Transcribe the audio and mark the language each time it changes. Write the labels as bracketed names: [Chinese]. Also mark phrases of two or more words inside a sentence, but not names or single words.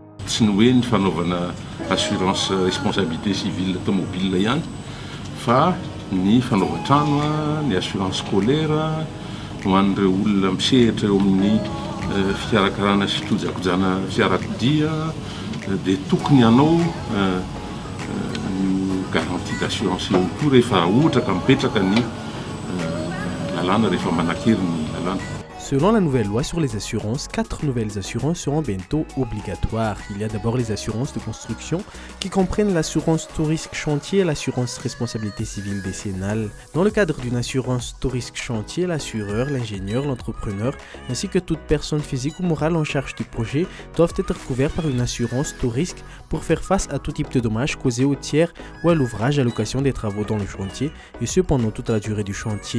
[Malagasy] tsy ny hoe ny fanaovana [French] assurance responsabilité civile automobile [Malagasy] ihany fa ny fanaovan-trano, ny [French] assurance scolaire [Malagasy] ho an'ireo olona misehatra eo amin'ny fikarakarana sy fitojakojana fiarakodia dia tokony ianao [French] garantie d'assurance [Malagasy] eo koa rehefa ohatra ka mipetraka ny lalàna rehefa manakery ny lalàna. [French] Selon la nouvelle loi sur les assurances, 4 nouvelles assurances seront bientôt obligatoires. Il y a d'abord les assurances de construction qui comprennent l'assurance tout risque chantier et l'assurance responsabilité civile décennale. Dans le cadre d'une assurance tout risque chantier, l'assureur, l'ingénieur, l'entrepreneur ainsi que toute personne physique ou morale en charge du projet doivent être couverts par une assurance tout risque pour faire face à tout type de dommages causés au tiers ou à l'ouvrage à l'occasion des travaux dans le chantier et ce pendant toute la durée du chantier.